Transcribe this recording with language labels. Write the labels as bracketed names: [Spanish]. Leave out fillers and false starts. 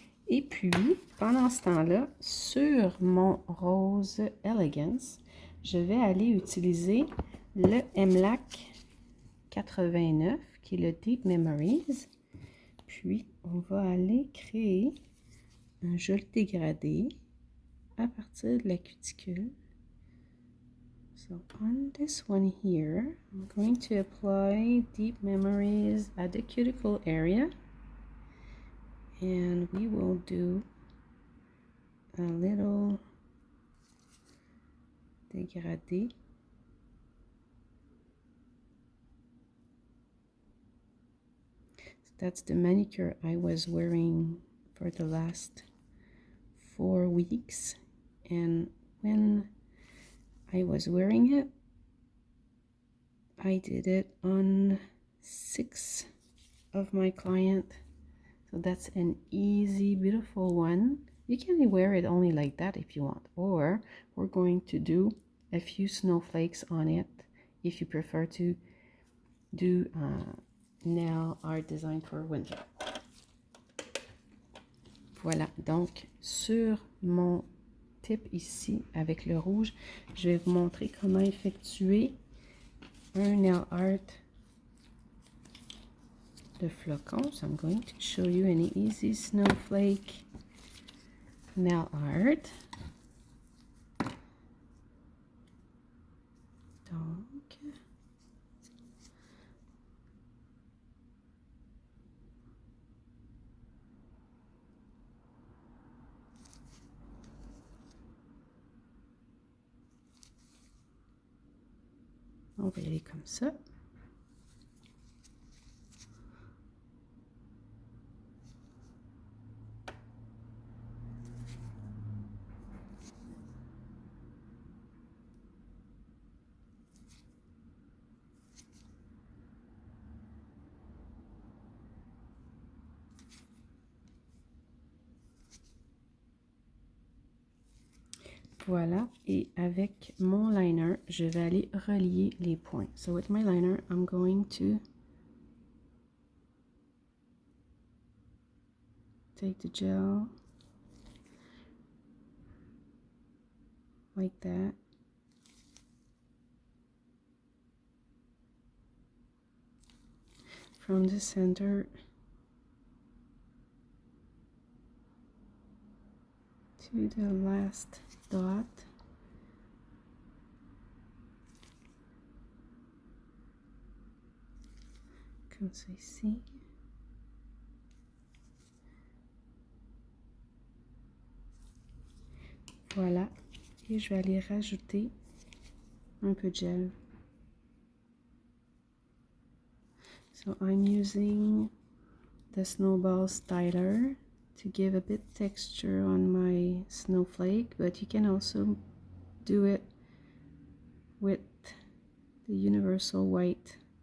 [French] Et puis, pendant ce temps-là, sur mon rose Elegance, je vais aller utiliser le MLAC 89, qui est le Deep Memories. Puis, on va aller créer un joli dégradé à partir de la cuticule. [English] So, on this one here, I'm going to apply Deep Memories at the cuticle area. And we will do a little dégradé. So that's the manicure I was wearing for the last 4 weeks. And when I was wearing it, I did it on 6 of my clients. So that's an easy, beautiful one. You can wear it only like that if you want. Or we're going to do a few snowflakes on it if you prefer to do nail art design for winter. [French] Voilà, donc sur mon tip ici avec le rouge, je vais vous montrer comment effectuer un nail art de flocons. [English] So I'm going to show you an easy snowflake nail art. [French] on va y aller comme ça. Voilà, et avec mon liner, je vais aller relier les points. [English] So with my liner, I'm going to take the gel like that. From the center to the last dot. [French] Comme ça ici. Voilà. Et je vais aller rajouter un peu de gel. [English] So I'm using the Snowball Styler to give a bit texture on my snowflake, but you can also do it with the universal white.